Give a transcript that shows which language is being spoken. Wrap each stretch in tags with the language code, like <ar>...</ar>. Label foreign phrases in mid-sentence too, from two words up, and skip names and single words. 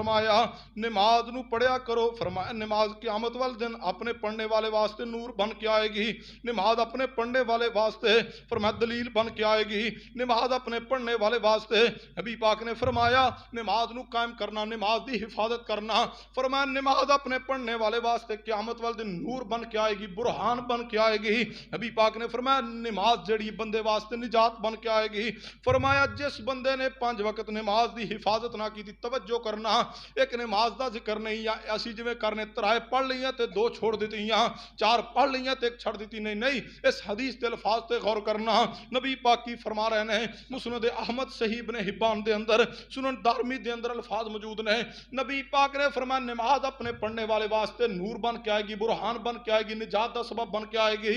<pa>فرمایا نماز نو پڑھیا کرو، فرمایا نماز قیامت والے دن اپنے پڑھنے والے واسطے نور بن کے آئے گی، نماز اپنے پڑھنے والے واسطے فرمایا دلیل بن کے آئے گی، نماز اپنے پڑھنے والے واسطے نبی پاک نے فرمایا نماز نو قائم کرنا، نماز دی حفاظت کرنا، فرمایا نماز اپنے پڑھنے والے واسطے قیامت والے دن نور بن کے آئے گی، برہان بن کے آئے گی۔ نبی پاک نے فرمایا نماز جڑی بندے واسطے نجات بن کے آئے گی، فرمایا جس بندے نے 5 وقت نماز دی حفاظت نہ کی تھی، توجہ کرنا ایک نماز دا ذکر نہیں یا ایسی جویں کرنے ترائے پڑھ لیاں تے 2 چھوڑ دیتی یا 4 پڑھ لیاں تے 1 چھڑ دیتی، نہیں، اس حدیث دے الفاظ تے غور کرنا۔ نبی پاک کی فرما رہے ہیں مسند احمد صحیح ابن حبان دے اندر، سنن دارمی دے اندر الفاظ موجود ہیں، نبی پاک نے فرمایا نماز اپنے پڑھنے والے واسطے نور بن کے آئے گی، برہان بن کے آئے گی، نجات دا سبب بن کے آئے گی۔</pa>